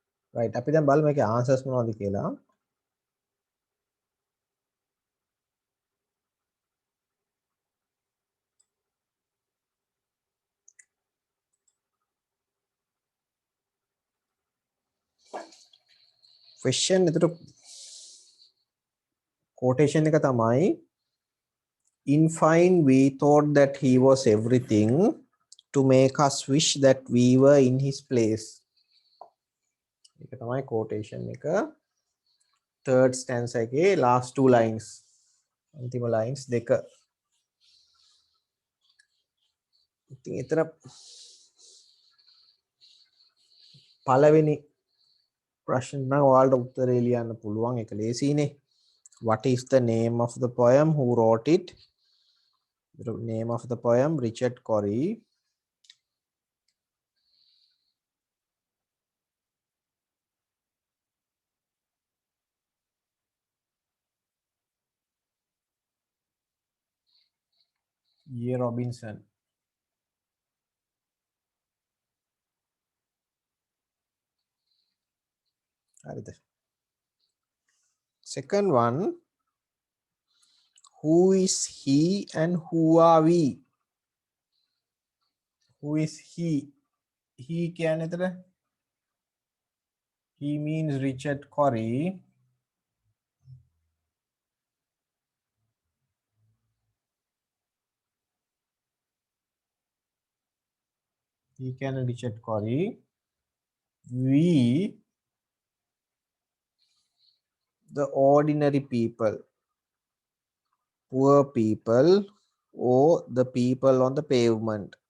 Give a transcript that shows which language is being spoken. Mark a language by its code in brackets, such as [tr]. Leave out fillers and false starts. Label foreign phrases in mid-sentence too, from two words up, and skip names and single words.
[en] right [si] අපි දැන් බලමු මේකේ answers මොනවද කියලා. question එතකොට quotation එක තමයි [en] in fine we thought that he was everything to make us wish that we were in his place. [si] ඒක තමයි quotation එක [en] third stanza [si] එකේ [en] last two lines [si] අන්තිම lines දෙක. ඉතින් එතන පළවෙනි ප්‍රශ්න නම් ඔයාලට උත්තරේ ලියන්න පුළුවන් ඒක ලේසියිනේ. [en] What is the name of the poem? Who wrote it? The name of the poem Richard Cory. E. Robinson. Second one, who is he and who are we? Who is he? He [si] කියන්නේ එතන [en] he means Richard Cory. [si] He කියන්නේ Richard Cory. [en] We, the ordinary people, poor people, or the people on the pavement.